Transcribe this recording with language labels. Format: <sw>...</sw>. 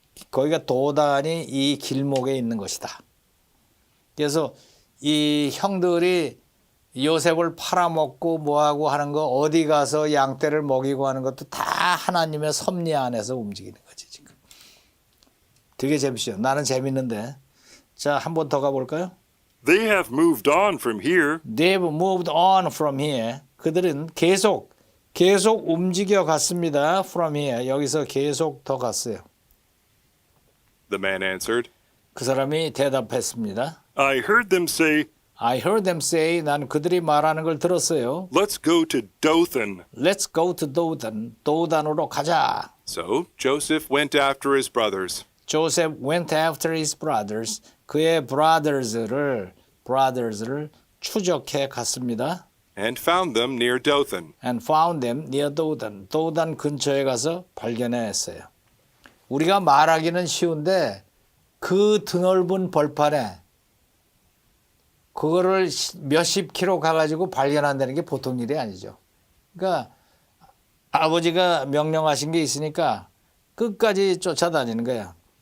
<ko>거기가 도단이 이 길목에 있는 것이다. 그래서 이 형들이 요셉을 팔아먹고 뭐하고 하는 거 어디 가서 양떼를 먹이고 하는 것도 다 하나님의 섭리 안에서 움직이는 거지 지금. 되게 재밌어요. 나는 재밌는데. 자, 한 번 더 가볼까요?</ko> <en>They have moved on from here. They've moved on from here.</en> <ko>그들은 계속 움직여 갔습니다.</ko> <en>From here.</en> <ko>여기서 계속 더 갔어요.</ko> <en>The man answered,</en> <ko>그 사람이 대답했습니다.</ko> <en>I heard them say, I heard them say,</en> <ko>난 그들이 말하는 걸 들었어요.</ko> <en>let's go to Dothan. Let's go to Dothan.</en> <ko>도단으로 가자.</ko> <en>So Joseph went after his brothers. Joseph went after his brothers.</en> <ko>그의 brothers를 추적해 갔습니다.</ko> <en>And found them near Dothan. And found them near Dothan.</en> <ko>도단 근처에 가서 발견했어요. 우리가 말하기는 쉬운데 그 드넓은 벌판에 그거를 몇십 킬로 가가지고 발견한다는 게 보통 일이 아니죠. 그러니까 아버지가 명령하신 게 있으니까 끝까지 쫓아다니는 거야.</ko>